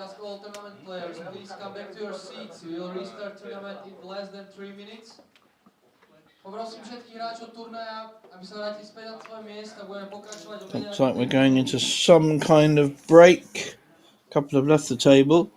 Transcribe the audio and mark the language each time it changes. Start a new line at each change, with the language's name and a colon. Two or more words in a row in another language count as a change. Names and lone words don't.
English: all tournament players, please come back to your seats. We will restart tournament in less than 3 minutes.
Slovak: Poprosím všetkých hráčov turnaja, aby sa vrátili späť na svoje miesta. Budeme pokračovať o 5
English: Looks like we're going into some kind of break. A couple have left the table.